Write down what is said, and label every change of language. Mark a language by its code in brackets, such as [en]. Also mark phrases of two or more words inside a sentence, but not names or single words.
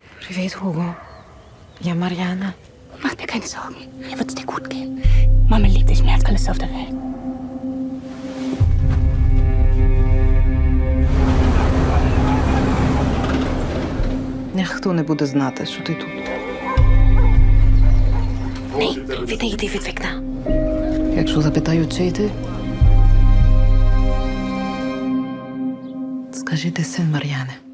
[de] Wie weet, Hugo. Ja, Marianne. Mach dir keine Sorgen. Hier wird's dir gut gehen. Mama liebt dich mehr als alles auf der Welt. [uk] Ніхто не буде знати, що ти тут. Nee, відійди від вікна. Якщо запитають, чий ти, скажи, ти син Мар'яни.